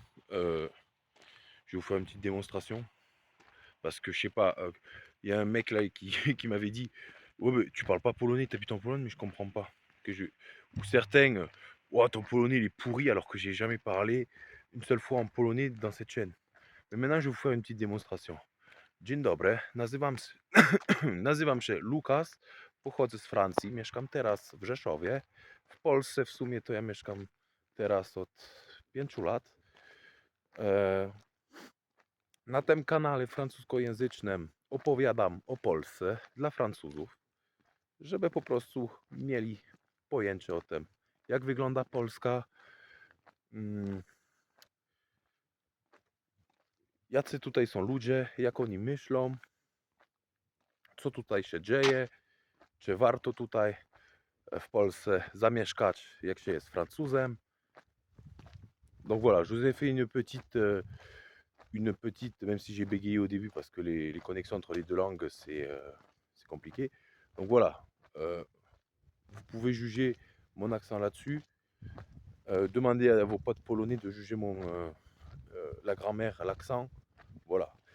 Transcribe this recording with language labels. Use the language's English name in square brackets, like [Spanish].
[French] Je vais vous faire une petite démonstration. Parce que je sais pas, il y a un mec là qui, qui m'avait dit ouais, mais tu parles pas polonais, t'habites en Pologne, mais je comprends pas. Ou certains, ouais, ton polonais il est pourri alors que j'ai jamais parlé une seule fois en polonais dans cette chaîne. Mais maintenant, je vais vous faire une petite démonstration. [Polish] Dzień dobry, nazywam się Lukas, pochodzę z Francji, mieszkam teraz w Rzeszowie. W Polsce w sumie to ja mieszkam teraz od 5 lat. Na tym kanale francuskojęzycznym opowiadam o Polsce dla Francuzów, żeby po prostu mieli pojęcie o tym, jak wygląda Polska, jacy tutaj są ludzie, jak oni myślą, co tutaj się dzieje, czy warto tutaj w Polsce zamieszkać, jak się jest Francuzem. [French] Donc voilà, je vous ai fait une petite, même si j'ai bégayé au début parce que les connexions entre les deux langues c'est compliqué. Donc voilà, vous pouvez juger mon accent là-dessus. Demandez à vos potes polonais de juger la grammaire, l'accent. Voilà.